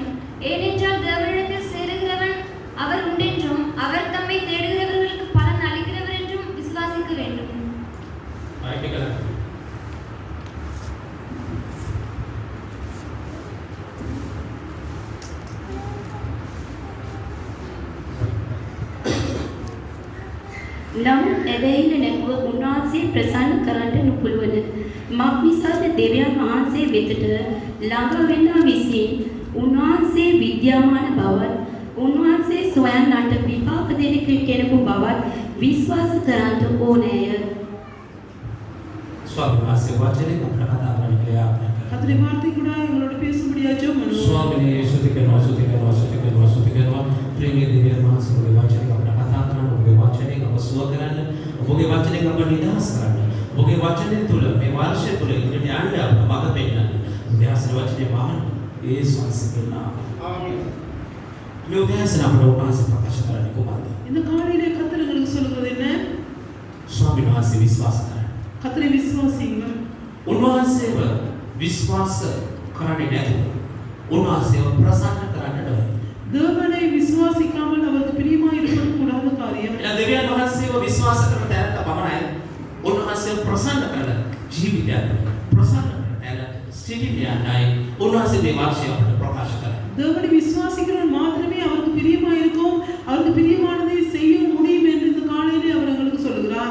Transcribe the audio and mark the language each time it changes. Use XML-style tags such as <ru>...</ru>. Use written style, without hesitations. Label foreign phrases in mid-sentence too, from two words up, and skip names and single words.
<ta>ஏனென்றால் தேவனிடத்தில் சேருகிறவன் அவர் உண்டென்றும் அவர் தம்மை தேடுகிறவர்களுக்கு பலன் அளிக்கிறவர் என்றும் விசுவாசிக்க வேண்டும்.</ta> <si>නමුත් එවැයිල නැතුව උන්වහන්සේ ප්‍රසන්න කරන්නට නොපුළුවන. මක් නිසාද දෙවියන් වහන්සේ වෙතට ළඟ වෙනා විසින් උන්වහන්සේ විද්‍යාමාන බවත් උන්වහන්සේ සොයන්නට විපාක දෙන කෙනෙකු බවත් විශ්වාස කරන්නට ඕනෑය. ස්වාමීන් වහන්සේ වචනේ අපට කතා කරන්න කියලා</si> <ta>கர்த்தருடைய வார்த்தை கூட எங்களோட பேசும்படியா ஜெபம் பண்ணுவோம்.</ta> <si>ස්වාමීනි සුති කරනවා සුව කරන්න. ඔබගේ වචනේ අප නිදහස් කරන්න. ඔබගේ වචනේ තුල මේ වර්ෂය තුල ඉදිරියට යන්න අප මඟ පෙන්නන්න. උදෑසන වචනේ වහන්න. යේසුස් වහන්සේගේ නාමයෙන්. ආමේන්. මේ උදෑසන අපට උපවාස ප්‍රකාශ කරන්න කොහොමද?</si> <ta>இந்த காலையிலே கர்த்தர் உங்களுக்கு சொல்லுகிறது என்ன?</ta> <si>ස්වාමීන් වහන්සේ විශ්වාස කරන්න.</si> <ta>கர்த்தரை விசுவாசியுங்கள்.</ta> <si>උන්වහන්සේව විශ්වාස කරන්නේ නැතුව උන්වහන්සේව ප්‍රසන්න කරන්න බෑ.</si> <ta>தேவனை விசுவாசிக்காமல் அவருக்கு பிரியமாய் இருப்பது கூடாத காரியம்.</ta> <si>එලා දෙවියන් වහන්සේව විශ්වාස කරන තැනට පමණයි උන්වහන්සේව ප්‍රසන්න කරන ජීවිතයක් ප්‍රසන්න කරන තැන සිටින්නයි උන්වහන්සේ මේ වාක්‍යය අපට ප්‍රකාශ කරන්නේ.</si> <ta>தேவனை விசுவாசிக்கிறவன் மாத்திரமே அவருக்கு பிரியமாய் இருக்கும், அவருக்கு பிரியமானதை செய்ய முடியும் என்று இந்த காலையிலே அவர் எங்களுக்கு சொல்கிறார்.</ta>